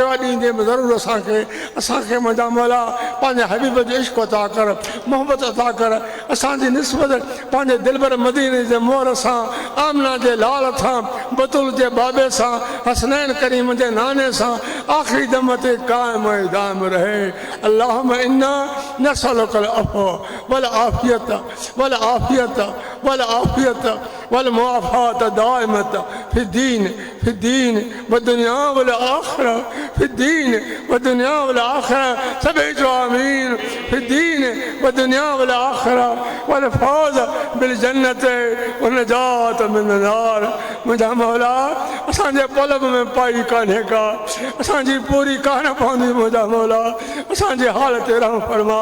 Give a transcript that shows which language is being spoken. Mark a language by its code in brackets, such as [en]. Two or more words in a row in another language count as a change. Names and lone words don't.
[sd] आहे ॾींदे में ज़रूरु असांखे मुंहिंजा मौला पंहिंजे हबीब जो इश्क अता कर मोहबत अता कर असांजी निस्बत पंहिंजे दिलबर मदीने जे मोहर सां आमना जे लाल सां बतूल जे बाबे सां हसनैन करीम जे नाने सां आख़िरी दम ते क़ाइम ऐं दाइम रहे [ar] اللهم إنا نسألك العفو والعافية والعافية والعافية والمعافاة الدائمة في الدين و دنيا والآخرة في الدين و دنيا والآخرة [sd] सभई चओ आमीन [ar] في الدين و دنيا والآخرة والفوز بالجنة و نجاة من النار [sd] मुंहिंजा मौला असांजे पलब में पाई कान्हे का असांजी पूरी कान पवंदी मुंहिंजा मौला असांजी हालत रहम फरमा